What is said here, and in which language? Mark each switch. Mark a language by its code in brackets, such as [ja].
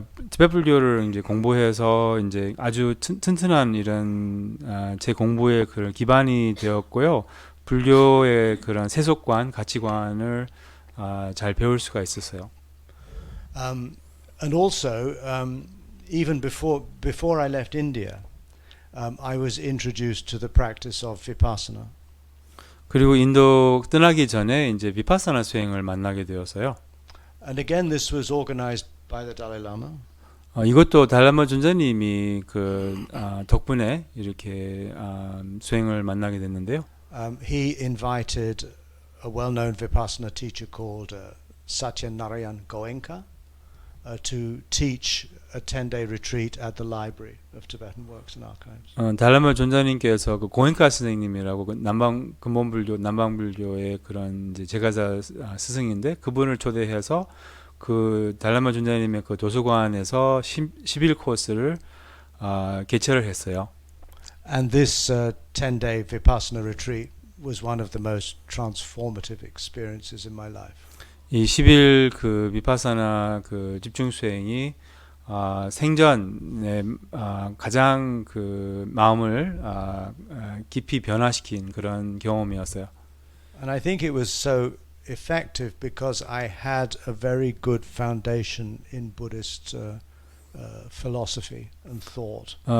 [ko] 티베트 불교를 이제 공부해서 이제 아주 튼튼한 이런 제 공부의 그런 기반이 되었고요. 불교의 그런 세속관, 가치관을 잘 배울 수가 있었어요. [en] And also, even before I left India, I was introduced to the practice of vipassana. [ko] 그리고 인도 떠나기 전에 이제 비파사나 수행을 만나게 되었어요. [en] And again, this was organized by the Dalai Lama. [ko] 이것도 달라마 존자님이 덕분에 이렇게 수행을 만나게 됐는데요. [en] He invited a well-known vipassana teacher called Satyanarayan Goenka to teach a 10-day retreat at the Library of Tibetan Works and Archives. [ko] 달라마 존자님께서 고엔카 선생님이라고 근본불교 남방불교의 그런 이제 제가자 스승인데 그분을 초대해서 달라마 존자님의 도서관에서 10일 코스를 개최를 했어요. [en] And this 10-day vipassana retreat was one of the most transformative experiences in my life. [ko] 이 10일 비파사나 집중 수행이 생전에 가장 마음을 깊이 변화시킨 그런 경험이었어요. [en] And I think it was so effective because I had a very good foundation in Buddhist philosophy and thought.